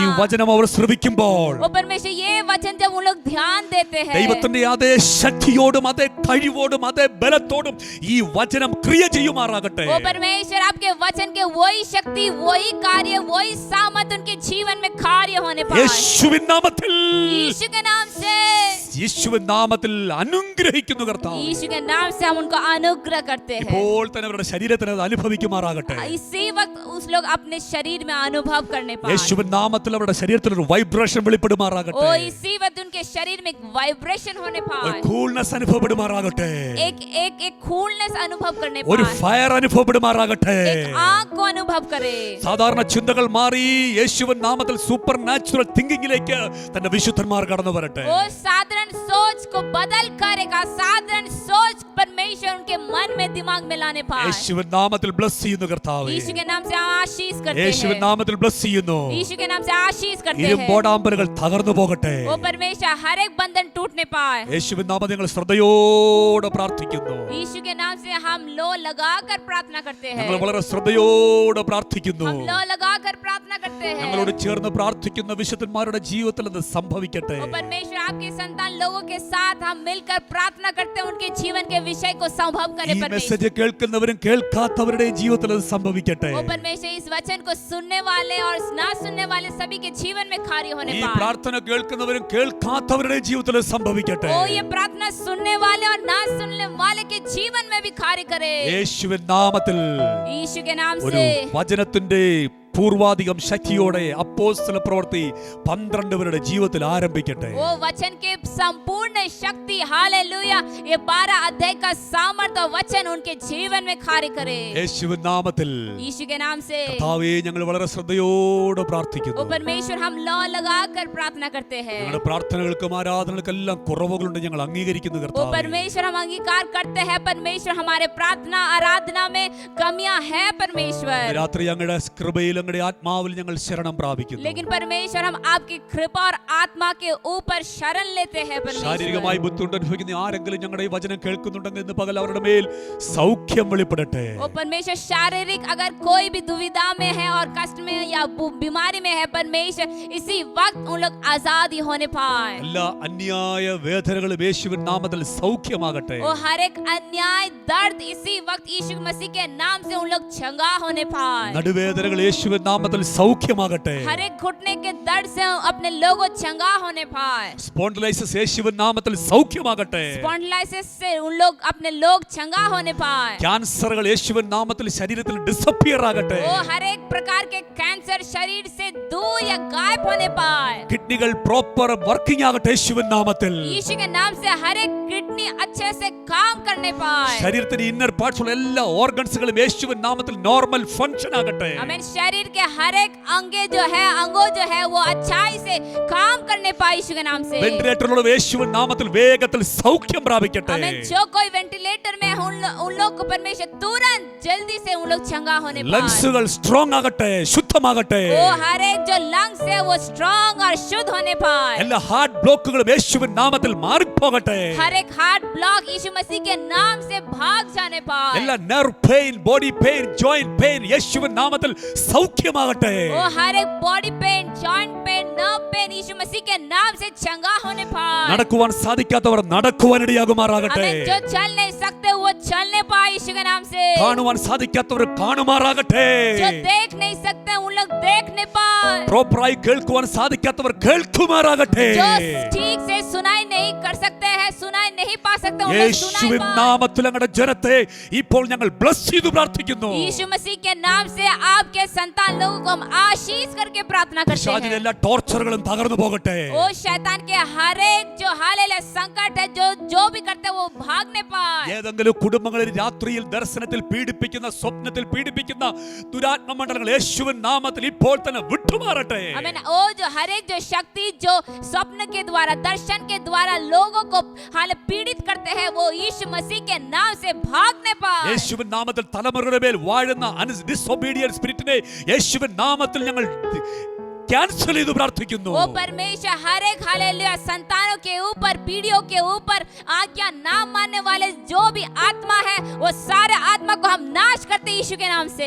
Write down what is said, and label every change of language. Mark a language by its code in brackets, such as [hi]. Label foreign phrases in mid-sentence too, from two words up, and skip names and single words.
[ml] ഈ വചനം അവർ ശ്രവിക്കുമ്പോൾ [hi] वो परमेश्वर ये वचन जब उन लोग ध्यान देते हैं, [ml] ദൈവത്തിന്റെ അതേ ശക്തിയോടും അതേ കഴിവോടും അതേ ബലത്തോടും ഈ വചനം ക്രിയ ചെയ്യുമാറാകട്ടെ. [hi] वो परमेश्वर आपके वचन के वही शक्ति, वही कार्य, वही सामर्थ उनके जीवन में कार्य होने पाए [ml] യേശുവിൻ നാമത്തിൽ, [hi] यीशु के नाम से। [ml] യേശുവിൻ നാമത്തിൽ അനുഗ്രഹിക്കുന്നു കർത്താവ്. [hi] यीशु के नाम से हम उनको अनुग्रह करते हैं। [ml] ഇപ്പോൾ തന്നെ അവരുടെ ശരീരത്തിന് അത് അനുഭവിക്കുമാറാകട്ടെ. [hi] इसी वक्त उस लोग अपने शरीर में अनुभव करने पाए। [ml] യേശുവിൻ നാമത്തിൽ അവരുടെ ശരീരത്തിൽ ഒരു വൈബ്രേഷൻ വെളിപ്പെടുമാറാകട്ടെ. [hi] ओ इसी वक्त उनके शरीर में एक वाइब्रेशन होने [ml] ഒരു [hi] पाए, [ml] കൂൾനെസ് അനുഭവപ്പെടുമാറാകട്ടെ. [hi] एक कूलनेस अनुभव करने [ml] ഒരു [hi] पाए, [ml] ഫയർ അനുഭവപ്പെടുമാറാകട്ടെ. [hi] एक आग को अनुभव करे। [ml] സാധാരണ ചിന്തകൾ മാറി യേശുവിൻ നാമത്തിൽ [en] super natural thinking [ml] തന്റെ വിശുദ്ധന്മാർ കടന്നു വരട്ടെ. [hi] वो साधारण सोच को बदल करेगा, साधारण सोच परमेश्वर उनके मन में, दिमाग में लाने पाए। [ml] യേശുവിൻ നാമത്തിൽ ബ്ലസ് ചെയ്യുന്നു കർത്താവേ. [hi] यीशु के नाम से आशीष करते [ml] യേശുവിൻ [hi] हैं। [ml] നാമത്തിൽ ബ്ലസ് ചെയ്യുന്നു. [hi] यीशु के नाम से आशीष करते हैं। [ml] ഇരുമ്പോടാമ്പലുകൾ തകർന്നു പോകട്ടെ. [hi] वो परमेश्वर हर एक बंधन टूटने पाए। [ml] യേശുവിൻ നാമത്തിൽ ഞങ്ങൾ ശ്രദ്ധയോടെ പ്രാർത്ഥിക്കുന്നു. [hi] यीशु के नाम से हम लो लगाकर प्रार्थना करते हैं। [ml] ഞങ്ങൾ വളരെ ശ്രദ്ധയോടെ പ്രാർത്ഥിക്കുന്നു. [hi] हम लो लगाकर प्रार्थना करते हैं। [ml] ഞങ്ങളോട് ചേർന്ന് പ്രാർത്ഥിക്കുന്ന വിശുദ്ധന്മാരുടെ ജീവിതത്തിൽ അത് സംഭവിക്കട്ടെ. [hi] वो परमेश्वर आपके संतान लोगों के साथ हम मिलकर प्रार्थना करते हैं, उनके जीवन के विषय को संभव [ml] ഈ [hi] करें परमेश्वर। [ml] മെസ്സേജ് കേൾക്കുന്നവരും കേൾക്കാത്തവരുടെയും ജീവിതത്തിൽ അത് സംഭവിക്കട്ടെ. [hi] ओ परमेश्वर, इस वचन को सुनने वाले और ना सुनने वाले सभी के जीवन में कार्य होने [ml] ഈ [hi] पाए। [ml] പ്രാർത്ഥന കേൾക്കുന്നവരും കേൾക്കാത്തവരുടെയും ജീവിതത്തിൽ അത് സംഭവിക്കട്ടെ. [hi] ओ ये प्रार्थना सुनने वाले और ना सुनने वाले के जीवन में भी कार्य करे [ml] യേശുവിൻ നാമത്തിൽ [hi] यीशु के नाम [ml] ഒരു [hi] से। [ml] വചനത്തിന്റെ പൂർവാധികം ശക്തിയോടെ അപ്പോസ്തല പ്രവൃത്തി 12 പേരുടെ ജീവിതത്തിൽ ആരംഭിക്കട്ടെ. [hi] वो वचन के संपूर्ण शक्ति हालेलुया, ये 12 अध्याय का सामर्थ्य और वचन उनके जीवन में कार्य करे [ml] യേശുവിൻ നാമത്തിൽ [hi] यीशु के नाम से। [ml] കർത്താവേ, ഞങ്ങൾ വളരെ ശ്രദ്ധയോടെ പ്രാർത്ഥിക്കുന്നു. [hi] ओ परमेश्वर, हम लौ लगाकर प्रार्थना करते हैं। [ml] ഞങ്ങളുടെ പ്രാർത്ഥനകൾക്കും ആരാധനകൾക്കെല്ലാം കുറവുകളുണ്ട്, ഞങ്ങൾ അംഗീകരിക്കുന്നു [hi] ओ [ml] കർത്താവേ. [hi] परमेश्वर, हम अंगीकार करते हैं परमेश्वर, हमारे प्रार्थना आराधना में कमियां हैं परमेश्वर। [ml] രാത്രി ഞങ്ങളുടെ കൃപയിൽ ഞങ്ങളുടെ ആത്മാവിൽ ഞങ്ങൾ ശരണം പ്രാപിക്കുന്നു. [hi] लेकिन परमेश्वर, हम आपकी कृपा और आत्मा के ऊपर शरण लेते हैं परमेश्वर। [ml] ശാരീരികമായി ബുദ്ധിമുട്ട് അനുഭവിക്കുന്ന ആരെങ്കിലും ഞങ്ങളുടെ ഈ വചനം കേൾക്കുന്നുണ്ടെങ്കിൽ ഇന്ന് പകൽ അവരുടെ മേൽ സൗഖ്യം വെളിപ്പെടട്ടെ. [hi] ओ परमेश्वर, शारीरिक अगर कोई भी दुविधा में है और कष्ट में या बीमारी में है परमेश्वर, इसी वक्त उन लोग आजादी होने पाए। [ml] എല്ലാ അന്യായ വേദനകളും യേശുവിൻ നാമത്തിൽ സൗഖ്യമാകട്ടെ. [hi] वो हर एक अन्याय दर्द इसी वक्त यीशु मसीह के नाम से उन लोग चंगा होने पाए। [ml] നടുവേദനകൾ യേശുവിൻ നാമത്തിൽ സൗഖ്യമാകട്ടെ. [hi] हर एक घुटने के दर्द से अपने लोगों चंगा होने पाए। [ml] സ്പോണ്ടിലൈസിസ് യേശുവിൻ നാമത്തിൽ സൗഖ്യമാകട്ടെ. [hi] स्पॉन्डिलाइटिस से उन लोग अपने लोग चंगा होने पाए। [ml] ക്യാൻസറുകൾ യേശുവിൻ നാമത്തിൽ ശരീരത്തിൽ ഡിസപ്പിയർ ആകട്ടെ. [hi] वो हर एक प्रकार के कैंसर शरीर से दूर या गायब होने पाए। [ml] കിഡ്നികൾ [en] proper working [ml] ആകട്ടെ യേശുവിൻ നാമത്തിൽ. [hi] यीशु के नाम से हर एक किडनी अच्छे से काम करने पाए। [ml] ശരീരത്തിന്റെ [en] inner parts [ml] ഉള്ള എല്ലാ ഓർഗൻസുകളും യേശുവിൻ നാമത്തിൽ [en] normal function [ml] ആകട്ടെ. [hi] आमीन। शरीर के हर एक अंगे जो है, अंगों जो है, वो अच्छाई से काम करने पाए यीशु के नाम से। [ml] വെന്റിലേറ്ററിലുള്ള യേശുവിൻ നാമത്തിൽ വേഗത്തിൽ സൗഖ്യം പ്രാപിക്കട്ടെ. [hi] आमीन। जो कोई वेंटिलेटर में उन लोग को परमेश्वर तुरंत जल्दी से उन लोग चंगा होने पाए। [en] lungs strong [ml] ആകട്ടെ, ശുദ്ധമാകട്ടെ. [hi] वो हर एक जो लंग्स है वो स्ट्रांग और शुद्ध होने पाए। [ml] എല്ലാ ഹാർട്ട് ബ്ലോക്കുകളും യേശുവിൻ നാമത്തിൽ മാറിപ്പോകട്ടെ. [hi] हर एक हार्ट ब्लॉक यीशु मसीह के नाम से भाग जाने पाए। [ml] എല്ലാ [en] nerve pain, body pain, joint pain [ml] യേശുവിൻ നാമത്തിൽ സൗഖ്യമാകട്ടെ. [hi] वो हर एक [en] body pain, joint pain, nerve pain [hi] यीशु मसीह के नाम से चंगा होने पाए। [ml] നടക്കുവാൻ സാധിക്കാത്തവർ നടക്കുവാൻ ഇടയാകുമാറാകട്ടെ. [hi] आमीन। जो चल नहीं सकते वो चलने पाए यीशु के नाम से। [ml] കാണുവാൻ സാധിക്കാത്തവർ കാണുമാറാകട്ടെ. [hi] जो देख नहीं सकते उन लोग देखने पाए। [ml] പ്രോപ്പറായി കേൾക്കുവാൻ സാധിക്കാത്തവർ കേൾക്കുമാറാകട്ടെ. [hi] जो ठीक से सुनाई नहीं कर सकते हैं, सुनाई नहीं पा सकते उन लोग सुनाई [ml] യേശുവിൻ [hi] पाए। [ml] നാമത്തിൽ ഞങ്ങളുടെ ജനത്തെ ഇപ്പോൾ ഞങ്ങൾ ബ്ലസ് ചെയ്തു പ്രാർത്ഥിക്കുന്നു. [hi] यीशु मसीह के नाम से आपके संतान लोगों को हम आशीष करके प्रार्थना करते [ml] പിശാചിന്റെ [hi] हैं। [ml] എല്ലാ ടോർച്ചറുകളും തകർന്നു പോകട്ടെ. [hi] ओ शैतान के हर एक जो हालेलुया संकट है, जो भी करते हैं वो भागने पाए। [ml] ഏതെങ്കിലും കുടുംബങ്ങളിൽ രാത്രിയിൽ ദർശനത്തിൽ പീഡിപ്പിക്കുന്ന, സ്വപ്നത്തിൽ പീഡിപ്പിക്കുന്ന ദുരാത്മ മണ്ഡലങ്ങൾ യേശുവിൻ നാമത്തിൽ ഇപ്പോൾ തന്നെ വിട്ടുമാറട്ടെ. [hi] आमीन। ओ जो हर एक जो शक्ति जो स्वप्न के द्वारा, दर्शन के द्वारा लोगों को हाल पीड़ित करते हैं, वो यीशु मसीह के नाम से भागने पाए। [ml] യേശുവിൻ നാമത്തിൽ തലമുറകളുടെ മേൽ വാഴുന്ന [en] disobedient spirit [ml] യേശുവിൻ നാമത്തിൽ ഞങ്ങൾ कैंसिल ചെയ്തു പ്രാർത്ഥിക്കുന്നു. [hi] वो परमेश्वर हर एक हालेलुया संतानों के ऊपर, पीढ़ियों के ऊपर आज्ञा ना मानने वाले जो भी आत्मा है, वो सारे आत्मा को हम नाश करते यीशु के नाम से।